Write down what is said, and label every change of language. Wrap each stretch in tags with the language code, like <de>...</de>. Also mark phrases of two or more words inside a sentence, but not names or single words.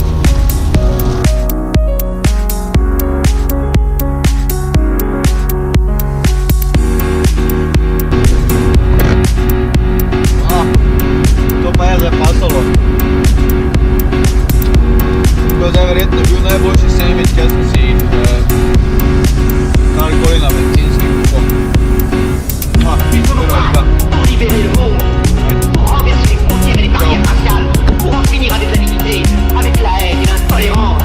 <sl>To pa je zdaj pasalo. To je zdaj verjetno bil najboljši sandvič, kaj sem si karkoli na bencinski kupil.</sl> <fr>Il faut nous battre pour libérer le monde, pour renverser les frontières et les barrières raciales, pour en finir avec l'avidité, avec la haine et l'intolérance.</fr>